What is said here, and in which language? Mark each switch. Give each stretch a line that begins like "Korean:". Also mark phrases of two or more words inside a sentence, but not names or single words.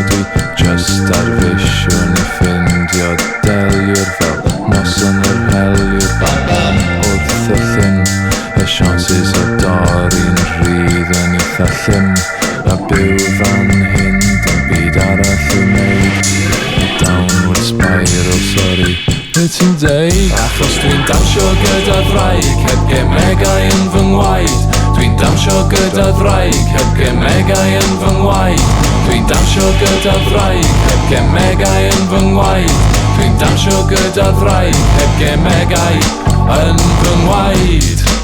Welsh: Dwi just ar fisiwn I ffindio deliwr fel noson yr heliwr. Bam bam wrth y llyn, y siansys o dorri'n rhydd yn eitha llym. A byw fan hyn, dim byd arall I wneud.
English: Downward spiral, sorry,
Welsh: ti'n deud. Achos dwi'n dawnsio gyda ddraig, heb gemegau yn fy ngwaith. Dwi'n dawnsio gyda ddraig, heb gemegau yn fy ngwaith. Dwi'n dawnsio gyda ddraig, heb gemegau yn fy ngwaith. Dwi'n dawnsio gyda ddraig, heb gemegau yn fy ngwaith.